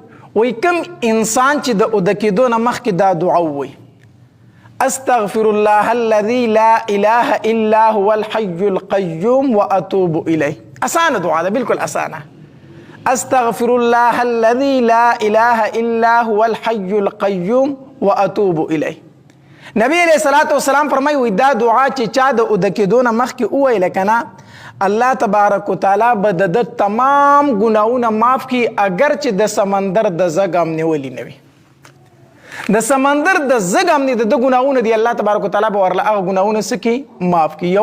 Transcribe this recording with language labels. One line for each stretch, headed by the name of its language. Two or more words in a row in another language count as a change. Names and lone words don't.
Pashto: وای کم انسان چې د ودکېدو نه مخکې دا دعا ووایي
Arabic: استغفر الله الذي لا اله الا هو الحي القيوم واتوب الیه.
Pashto: اسانه دعا ده، بالکل اسانه.
Arabic: استغفر الله الذي لا اله الا هو الحي القيوم واتوب الیه.
Pashto: نبی
Arabic: علیہ الصلوۃ والسلام
Pashto: فرمایي وای دا دعا چې چا د ودکېدو نه مخکې وویل کنه
Arabic: الله تبارک وتعالی
Pashto: به د تمام ګناونه معاف کړي، اگر چې د سمندر د زګم نیولې نه وي. د سمندر د زګم نه د ګناونه دی
Arabic: الله تبارک وتعالی
Pashto: به ورله هغه ګناونه سکی معاف کړي.